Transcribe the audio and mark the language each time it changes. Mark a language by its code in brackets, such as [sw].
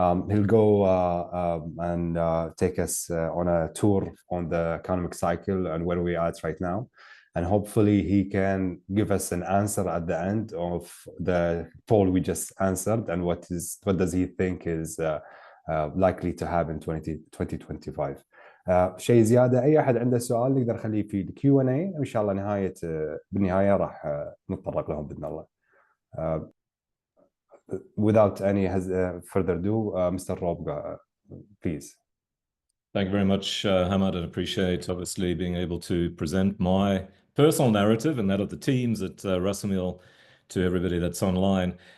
[en] He'll go and take us on a tour on the economic cycle and where we are at right now, and hopefully he can give us an answer at the end of the poll we just answered, and what does he think is likely to happen in 2025. [ar] شيء زياده اي احد عنده سؤال نقدر نخليه في الكيو&اي، وان شاء الله بالنهايه راح نتطرق لهم باذن الله. [en] without any further ado, Mr. Rob, please. Thank you very much, Hamad, and appreciate obviously being able to present my personal narrative and that of the teams at Rasamil to everybody that's online.